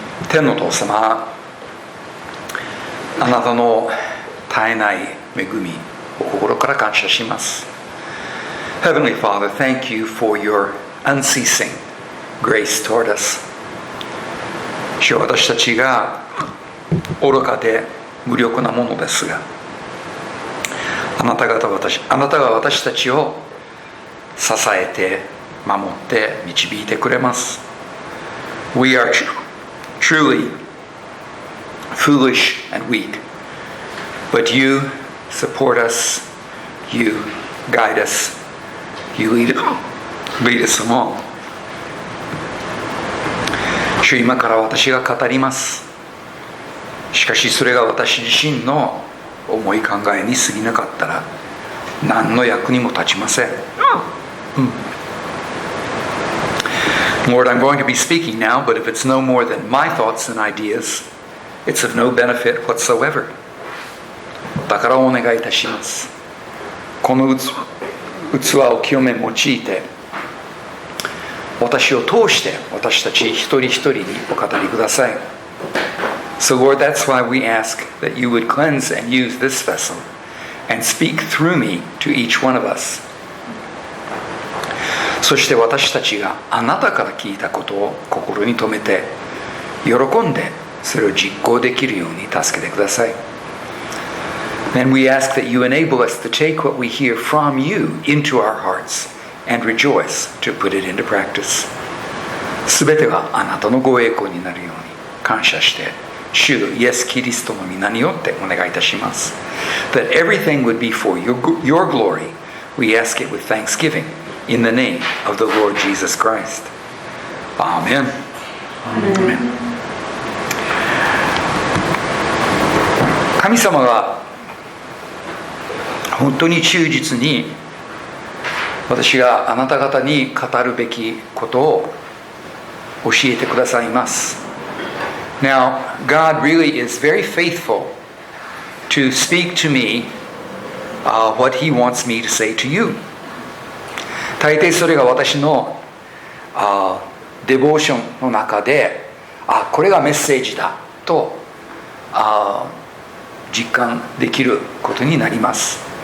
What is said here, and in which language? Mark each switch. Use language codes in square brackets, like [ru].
[ja] 天のお父様、あなたの絶えない恵みを心から感謝します。 [en] Heavenly Father, thank you for your unceasing grace toward us. [ja] 主は私たちが愚かで無力なものですが、あなたが私たちを支えて守って導いてくれます。 [en] We are truly foolish and weak, but you support us, you guide us, you lead us along. [ja] 主、今から私が語ります。しかしそれが私自身の思い考えに過ぎなかったら何の役にも立ちません。 [en] Lord, I'm going to be speaking now, but if it's no more than my thoughts and ideas, it's of no benefit whatsoever. [ja] だからお願いいたします。この器を清め用いて、私を通して私たち一人一人にお語りください。 [en] So Lord, that's why we ask that you would cleanse and use this vessel and speak through me to each one of us. [ja] そして私たちがあなたから聞いたことを心に留めて喜んでそれを実行できるように助けてください。 [en] And we ask that you enable us to take what we hear from you into our hearts and rejoice to put it into practice. [ja] すべてがあなたのご栄光になるように感謝して主イエス・キリストの皆によってお願いいたします。 [en] That everything would be for your glory. We ask it with thanksgiving in the name of the Lord Jesus Christ. Amen. Amen. [ja] 神様が本当に忠実に私があなた方に語るべきことを教えてくださいます。 [en] Now, God really is very faithful to speak to me what He wants me to say to you. [ja] 大抵それが私のデボーションの中で、これがメッセージだと実感できることになります。